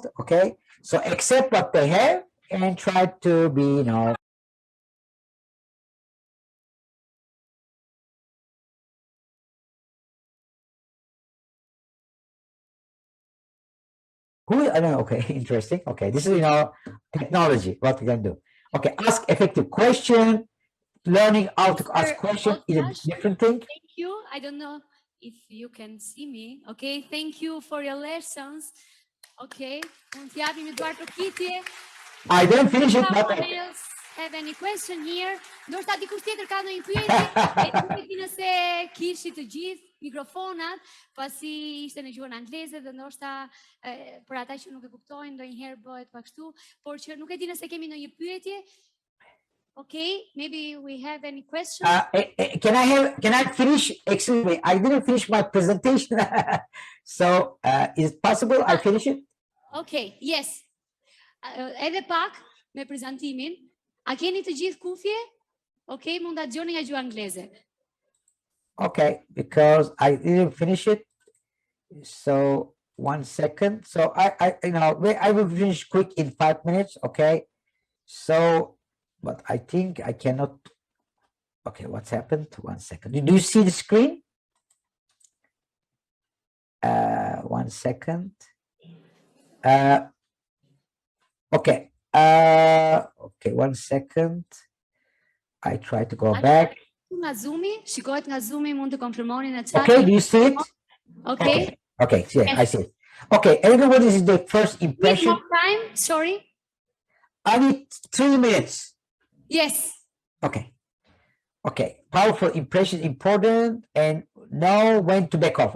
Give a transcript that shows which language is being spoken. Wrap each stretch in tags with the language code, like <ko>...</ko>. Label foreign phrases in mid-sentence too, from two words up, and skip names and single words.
<en>Okay, so accept what they have and try to be who I don't know. Okay, interesting. Okay, this is technology. What we can do. Okay, ask effective question. Learning how to ask question is a Ozdas, different thing. Thank you. I don't know if you can see me. Okay, thank you for your lessons.</en> <sq>Okay, mund t'japim Eduard Prokitje.</sq> <en>I didn't finish it, but Someone else have any question here?</en> <sq>Ndoshta dikush tjetër ka ndonjë pyetje? Nuk e di nëse kishit të gjithë mikrofonat, pasi ishte në gjuhën angleze dhe ndoshta për ata që nuk e kuptojnë ndonjëherë bëhet pak kështu, por që nuk e di nëse kemi ndonjë pyetje.</sq> <en>Okay, maybe we have any questions. Can I finish? Excuse me, I didn't finish my presentation. So is it possible I finish it? Okay, yes.</en> <sq>Edhe pak me prezantimin. A keni të gjithë kufje? Okay, mund ta dëgjoni nga gjuha angleze.</sq> <en>Okay, because I didn't finish it. So 1 second. So I will finish quick in 5 minutes. Okay. So, but I think I cannot. Okay, what's happened? 1 second. Do you see the screen? 1 second. Okay. Okay, 1 second. I try to go back.</en> <sq>Nga Zoom-i, shikohet nga Zoom-i, mund të konfirmoni në chat.</sq> <en>Okay, do you see it? Okay. Okay, yeah, I see it. Okay, everyone, this is the first Need impression. more time? Sorry. I need 3 minutes. Yes. Okay. Okay, powerful impression important, and know when to back off.</en>